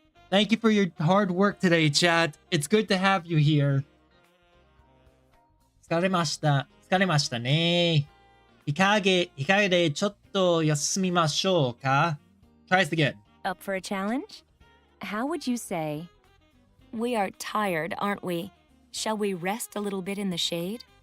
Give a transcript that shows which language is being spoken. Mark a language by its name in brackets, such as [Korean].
[English] Thank you for your hard work today, chat. It's good to have you here. [Japanese] 疲れましたね。日陰でちょっと休みましょうか? [English] Try this again. Up for a challenge? How would you say, we are tired, aren't we? Shall we rest a little bit in the shade?